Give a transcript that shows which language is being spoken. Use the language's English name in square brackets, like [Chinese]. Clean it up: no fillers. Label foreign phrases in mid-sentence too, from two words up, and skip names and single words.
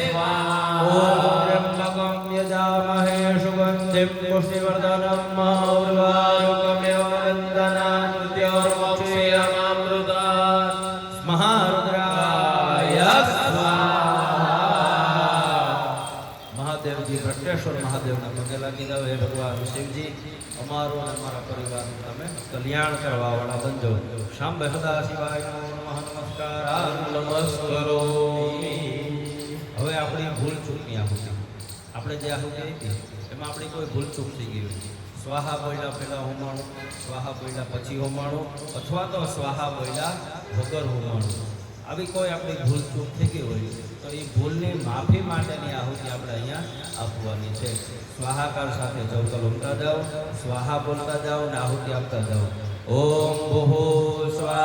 [Sanskrit] त्र्यंबकं यजामहे सुगन्धिं पुष्टिवर्धनम् उर्वारुकमेव वन्दनात् मृत्योर्मोक्षयमामृतात् महारुद्राय स्वाहा [Gujarati] महादेवजी भट्टेश्वर महादेवના પગે લાગી જાવ હે ભગવાન શિવજી અમારો અને અમારા પરિવારનું તમે કલ્યાણ કરવાવાળા બનજો [Sanskrit] શાંભ સદા શિવાય નમઃ નમસ્કાર નમસ્કરોમિ [Gujarati] હવે આપણી ભૂલ ચૂકની આહુતિ આપણે જે આહુતિ આપી એમાં આપણી કોઈ ભૂલ ચૂક થઈ ગઈ હોય સ્વાહા બોલ્યા પહેલાં હોમાણું સ્વાહા બોલ્યા પછી હોમાણું અથવા તો સ્વાહા બોલ્યા વગર હોમાણું આવી કોઈ આપણી ભૂલ ચૂક થઈ ગઈ હોય તો એ ભૂલની માફી માટેની આહુતિ આપણે અહીંયા આપવાની છે સ્વાહાકાર સાથે જવતલ ઉમતા જાઓ સ્વાહા બોલતા જાઓ અને આહુતિ આપતા જાઓ ઓમ ભૂ